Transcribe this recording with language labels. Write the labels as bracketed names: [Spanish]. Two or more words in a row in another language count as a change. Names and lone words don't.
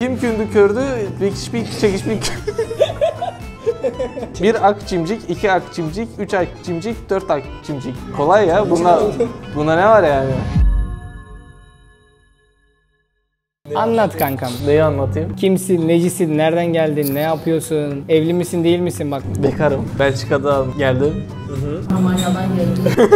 [Turkish] Kim kündü kördü, bekişpik, çekişpik. 1 ak cimcik, 2 ak cimcik, 3 ak cimcik, 4 ak cimcik. Kolay ya, bunda ne var yani? Anlat kankam. Neyi anlatayım? Kimsin, necisin, nereden geldin, ne yapıyorsun, evli misin, değil misin bak. Bekarım. Belçika'dan geldim. Almanya'dan geldim.